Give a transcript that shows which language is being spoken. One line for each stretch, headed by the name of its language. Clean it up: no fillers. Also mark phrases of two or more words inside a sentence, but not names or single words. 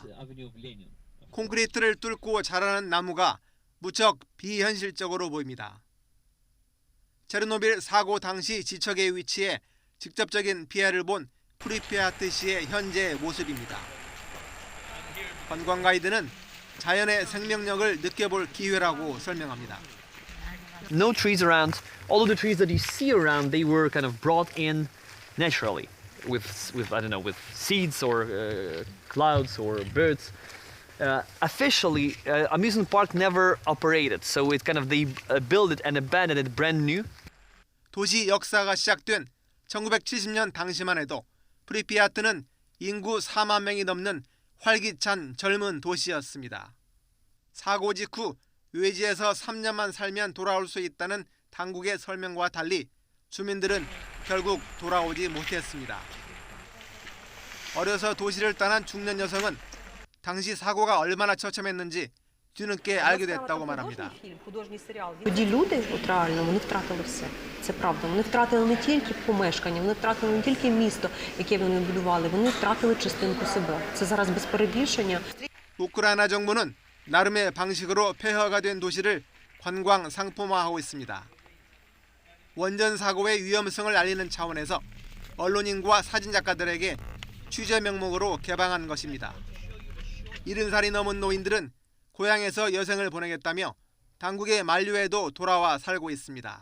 Korean: 콘크리트를 뚫고 자라는 나무가 무척 비현실적으로 보입니다. 체르노빌 사고 당시 지척에 위치해 직접적인 피해를 본 프리피아트시의 현재 모습입니다. 관광 가이드는 자연의 생명력을 느껴볼 기회라고 설명합니다.
English: No trees around. All of the trees that you see around, they were kind of brought in naturally with I don't know, with seeds or clouds or birds. Officially, amusement park never operated, so it kind of they built it and abandoned it brand new.
Korean: 도시 역사가 시작된 1970년 당시만 해도 프리피아트는 인구 4만 명이 넘는 활기찬 젊은 도시였습니다. 사고 직후 외지에서 3년만 살면 돌아올 수 있다는 당국의 설명과 달리 주민들은 결국 돌아오지 못했습니다. 어려서 도시를 떠난 중년 여성은 당시 사고가 얼마나 처참했는지 뒤늦게 알게 됐다고 말합니다.
Ukrainian: Тоді люди, от реально, вони втратили все. Це правда. Вони втратили не тільки помешкання, вони втратили не тільки місто, яке вони будували, вони втратили частинку себе. Це зараз без перебільшення.
Korean: 우크라이나 정부는 나름의 방식으로 폐허가 된 도시를 관광 상품화하고 있습니다. 원전 사고의 위험성을 알리는 차원에서 언론인과 사진작가들에게 취재 명목으로 개방한 것입니다. 70살이 넘은 노인들은 고향에서 여생을 보내겠다며 당국의 만류에도 돌아와 살고 있습니다.